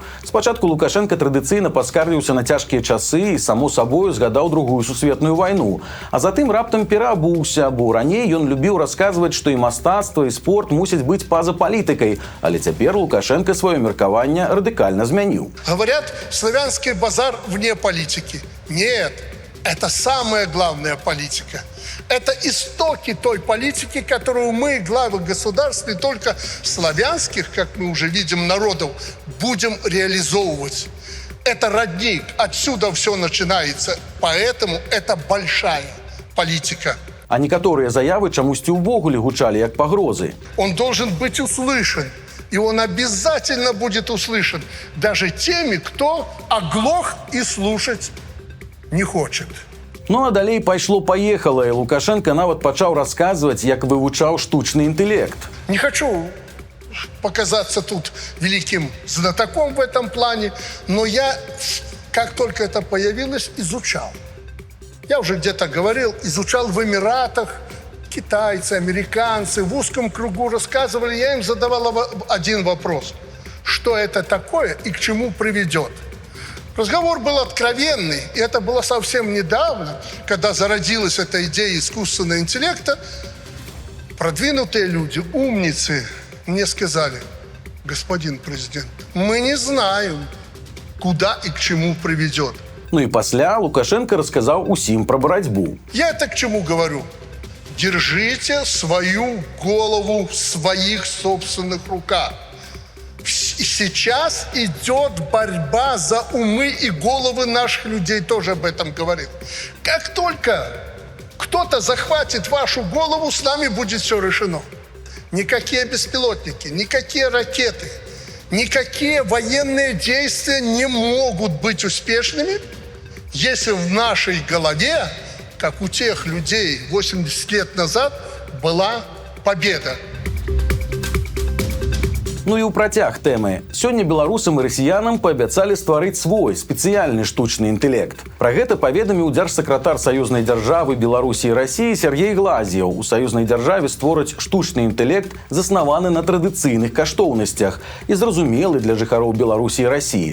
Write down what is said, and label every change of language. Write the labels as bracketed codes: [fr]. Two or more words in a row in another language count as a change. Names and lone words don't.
[be] Спачатку Лукашенка традыцыйна паскардзіўся на цяжкія часы і, само сабою, згадаў Другую сусветную вайну. А затым раптам пераабуўся, бо раней ён любіў расказваць, што і мастацтва, і спорт мусяць быць па-за палітыкай. Але цяпер Лукашенка сваё меркаванне радыкальна змяніў. [ru] Говорят, славянский базар вне политики. Нет, это самая главная политика. Это истоки той политики, которую мы, главы государств, не только славянских, как мы уже видим, народов, будем реализовывать. Это родник, отсюда все начинается. Поэтому это большая политика. [be] А некаторыя заявы чамусьці ўвогуле гучалі як пагрозы. [ru] Он должен быть услышан. И он обязательно будет услышан даже теми, кто оглох и слушать не хочет. [be] Ну а далей пайшло-паехала, і Лукашенка нават пачаў расказваць, як вывучаў штучны інтэлект. [ru] Не хочу показаться тут великим знатоком в этом плане, но я, как только это появилось, изучал. Я уже где-то говорил, изучал в Эмиратах. Китайцы, американцы в узком кругу рассказывали, я им задавал один вопрос. Что это такое и к чему приведет? Разговор был откровенный, и это было совсем недавно, когда зародилась эта идея искусственного интеллекта. Продвинутые люди, умницы, мне сказали: господин президент, мы не знаем, куда и к чему приведет. [be] Ну і пасля Лукашенко расказаў усім пра барацьбу. [ru] Я это к чему говорю? Держите свою голову в своих собственных руках. Сейчас идет борьба за умы и головы наших людей, тоже об этом говорит. Как только кто-то захватит вашу голову, с нами будет все решено. Никакие беспилотники, никакие ракеты, никакие военные действия не могут быть успешными, если в нашей голове, как у тех людей 80 лет назад, была победа. [be] Ну і ў працяг тэмы. Сёння беларусам і расіянам паабяцалі стварыць свой спецыяльны штучны інтэлект. Пра гэта паведаміў дзяржсакратар саюзнай дзяржавы Беларусі і Расіі Сергей Глазьев. У саюзнай дзяржаве створаць штучны інтэлект, заснаваны на традыцыйных каштоўнасцях і зразумелы для жыхароў Беларусі і Расіі.